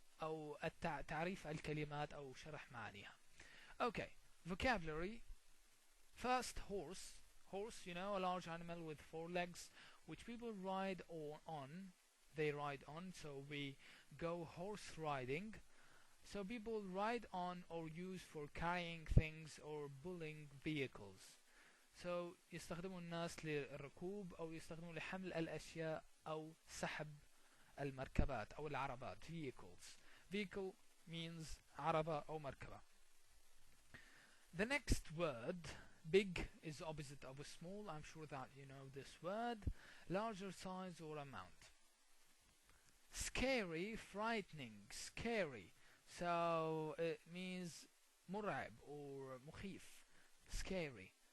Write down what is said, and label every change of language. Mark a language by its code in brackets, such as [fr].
[ar] أو تعريف الكلمات أو شرح معانيها. [en] Okay, vocabulary. First, horse. Horse, you know, a large animal with four legs, which people ride on. They ride on, so we go horse riding. So people ride on or use for carrying things or pulling vehicles. [ar] So يستخدموا الناس للركوب أو يستخدموا لحمل الأشياء أو سحب المركبات أو العربات. Vehicles. [en] Vehicle means [ar] عربة أو مركبة. [en] The next word, big, is opposite of small. I'm sure that you know this word. Larger size or amount. Scary, frightening, scary. So it means [ar] مرعب [en] or [ar] مخيف. [en] Scary.